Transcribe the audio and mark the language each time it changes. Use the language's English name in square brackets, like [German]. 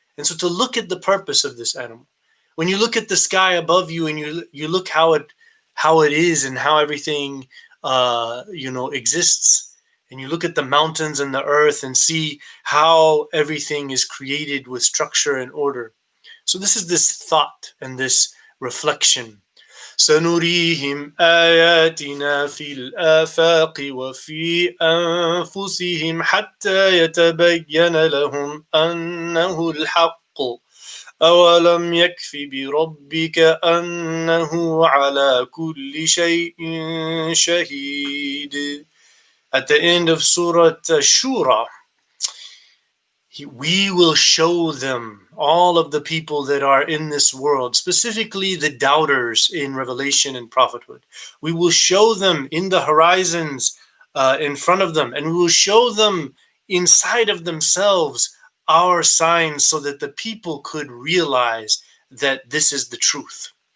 [English] And so to look at the purpose of this animal, when you look at the sky above you and you look how it is and how everything exists, and you look at the mountains and the earth and see how everything is created with structure and order. So this is this thought and this reflection. [Arabic] سنريهم آياتنا في الآفاق وفي أنفسهم حتى يتبين لهم أنه الحق أولم يكف بربك أنه على كل شيء شهيد. [English] At the end of Surah Shura, we will show them, all of the people that are in this world, specifically the doubters in revelation and prophethood. We will show them in the horizons in front of them, and we will show them inside of themselves our signs so that the people could realize that this is the truth.